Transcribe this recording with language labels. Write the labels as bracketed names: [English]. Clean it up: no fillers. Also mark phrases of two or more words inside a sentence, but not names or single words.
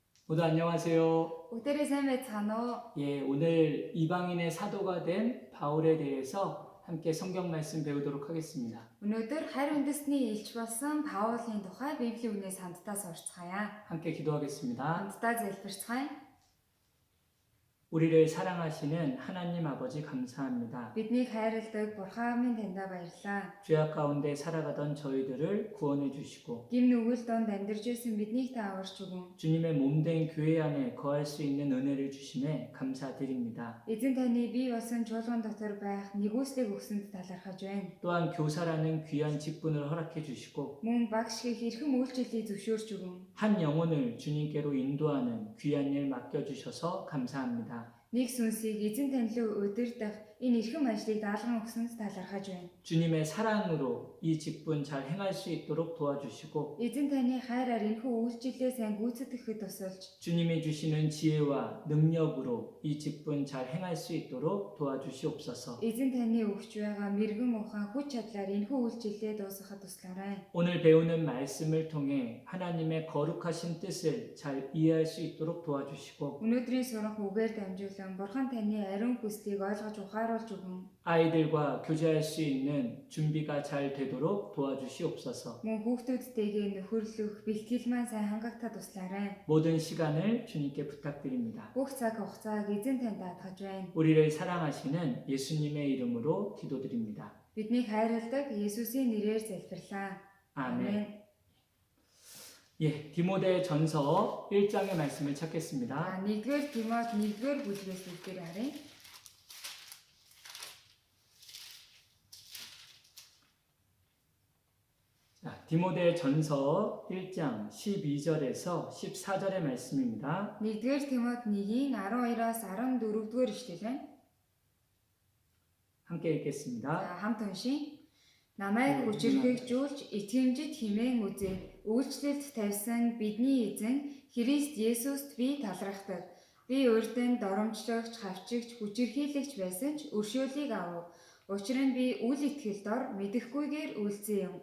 [Korean] 모두 안녕하세요. [Mongolian] Бүгдээрээ сайн байцгаана уу? [Korean] 예, 오늘 이방인의 사도가 된 바울에 대해서 함께 성경 말씀 배우도록 하겠습니다. [Mongolian] Өнөөдөр харь үндэсний элч болсон Паулын тухай Библийн үгнээс хамтдаа сурцгаая. [Korean] 함께 기도하겠습니다. [Mongolian] хамтдаа залбирцгаая. [Korean] 우리를 사랑하시는 하나님 아버지 감사합니다. [Mongolian] Биднийг хайрладаг Бурхан минь таньда баярлалаа. [Korean] 죄악 가운데 살아가던 저희들을 구원해 주시고 [Mongolian] Гим нүгэл донд амьдарч байсан биднийг та аварч өгөн. [Korean] 주님의 몸된 교회 안에 거할 수 있는 은혜를 주심에 감사드립니다. [Mongolian] Эзэн таны бие болсон чуулган дотор байх нэгүслийг өгсөнд талархаж байна. [Korean] 또한 교사라는 귀한 직분을 허락해 주시고 [Mongolian] Мөн багш гэх эрхэм үйлчлэлийг зөвшөөрч өгөн. [Korean] 한 영혼을 주님께로 인도하는 귀한 일 맡겨주셔서 감사합니다. [Mongolian] Нэг сүнсийг эзэн тань руу удирдах энэ эрхэм ажлыг даалган өгсөнд талархаж байна. [Korean] 주님의 사랑으로 이 직분 잘 행할 수 있도록 도와주시고 [Mongolian] Эзэн таны хайраар энэхүү үйлчлэлээ сайн гүйцэтгэхэд тусалж [Korean] 주님이 주시는 지혜와 능력으로 이 직분 잘 행할 수 있도록 도와주시옵소서. [Mongolian] эзэн таны өгч байгаа мэрэгэн ухаан хүч чадлаар энэхүү үйлчлэлээ дуусгахад туслаарай. [Korean] 오늘 배우는 말씀을 통해 하나님의 거룩하신 뜻을 잘 이해할 수 있도록 도와주시고 [Mongolian] Өнөөдрийн сурах үгээр дамжуулан Бурхан таны ариун хүслийг ойлгож ухааруулж өгөн. [Korean] 아이들과 교제할 수 있는 준비가 잘 되도록 도와주시옵소서. [Mongolian] Мөн хүүхдүүдтэйгээ нөхөрлөх бэлтгэл маань сайн хангагдахад туслаарай. [Korean] 모든 시간을 주님께 부탁드립니다. [Mongolian] Бүх цаг хугацааг эзэн танд даатгаж байна. [Korean] 우리를 사랑하시는 예수님의 이름으로 기도드립니다. [Mongolian] Биднийг хайрладаг Есүсийн нэрээр залбирлаа. [Korean] 아멘. 예, 디모데 전서 1장의 말씀을 찾겠습니다. [Mongolian] 1-р Тимот 1-р бүлгээс бүгдээр харъя. [Korean] 자, 디모데 전서 1장 12절에서 14절의 말씀입니다. [Mongolian] 1-р Тимот 1-ийн 12-аас 14-р ишлэл байна. [Korean] 함께 읽겠습니다. [Mongolian] За хамт уншийе. Намайг хүчирхэгжүүлж итгэмжид химэн үзээ. Үйлчлэлд тавьсан бидний эзэн Христ Есүст би талархдаг. Би урд нь доромжлогч, хавчигч, хүчирхийлэгч байсан ч өршөөлийг авав. Учир нь би үл итгэл дор мэдэхгүйгээр үлдсэн юм.